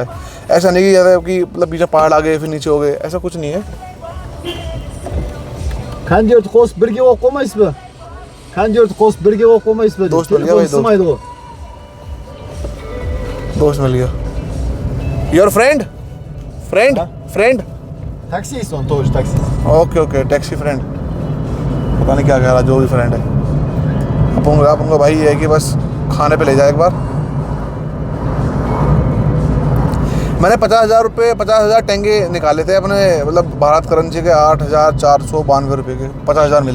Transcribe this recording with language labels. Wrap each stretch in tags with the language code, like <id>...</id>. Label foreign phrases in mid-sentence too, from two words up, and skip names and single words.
<hi>ऐसा नहीं कि ज़्यादा कि मतलब बीच में पहाड़ आ गए फिर नीचे हो गए, ऐसा कुछ नहीं है। दोस्त मिल गया।</hi> <en>your friend friend</en> <ru>Таксист он тоже, таксист.</ru> <en>okay taxi friend,</en> <hi>पता नहीं क्या कह रहा, जो भी फ्रेंड है। अपन को भाई ये है कि बस खाने पे ले जाए एक बार। मैंने 50,000 टेंगे निकाले थे अपने, मतलब भारत करेंसी के 8,492 रुपये के 50,000 मिले।</hi>